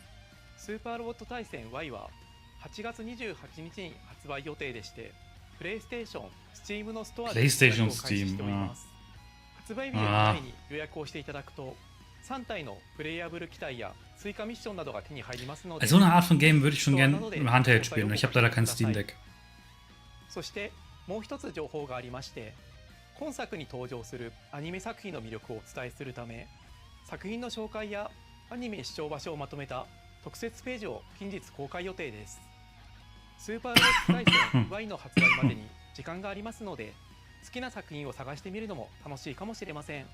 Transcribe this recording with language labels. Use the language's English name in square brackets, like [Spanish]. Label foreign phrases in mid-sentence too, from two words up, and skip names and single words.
[Japanese] スーパーロボット対戦 Y は8月28日に発売予定でして、プレイステーション、Steam のストアで予約を開始しております。発売日より前に予約をしていただくと、3体のプレイヤブル機体や追加ミッションなどが手に入りますので、 [German] So eine Art von Game würde ich schon gerne im Handheld spielen. Ich habe leider kein Steam Deck. [Japanese] そしてもう一つ情報がありまして、今作に登場するアニメ作品の魅力をお伝えするため、作品の紹介やアニメ視聴場所をまとめた特設ページを近日公開予定です。スーパーロボット対戦 Y の発売までに時間がありますので、好きな作品を探してみるのも楽しいかもしれません。